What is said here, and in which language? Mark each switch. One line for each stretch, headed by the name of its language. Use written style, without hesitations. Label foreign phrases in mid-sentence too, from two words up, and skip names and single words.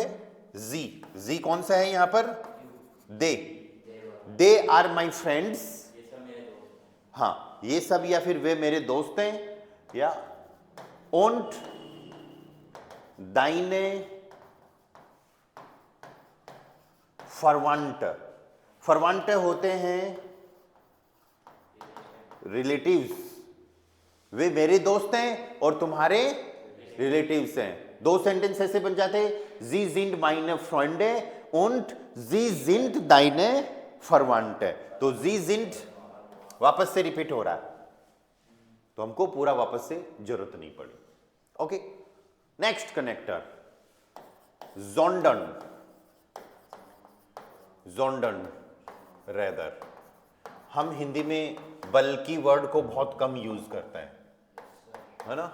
Hindi: जी कौन सा है यहां पर?
English: they are my friends.
Hindi: हाँ, ये सब या फिर वे मेरे दोस्त हैं। या
German: und deine Verwandte
Hindi: होते हैं रिलेटिव्स। वे मेरे दोस्त हैं और तुम्हारे रिलेटिव्स हैं। दो सेंटेंस ऐसे बन जाते,
German: Sie sind meine Freunde und Sie sind deine Verwandte।
Hindi: तो
German: Sie sind
Hindi: वापस से रिपीट हो रहा है, तो हमको पूरा वापस से जरूरत नहीं पड़ी।
English: okay, next connector sondern rather.
Hindi: हम हिंदी में बल्कि वर्ड को बहुत कम यूज करते हैं, है ना।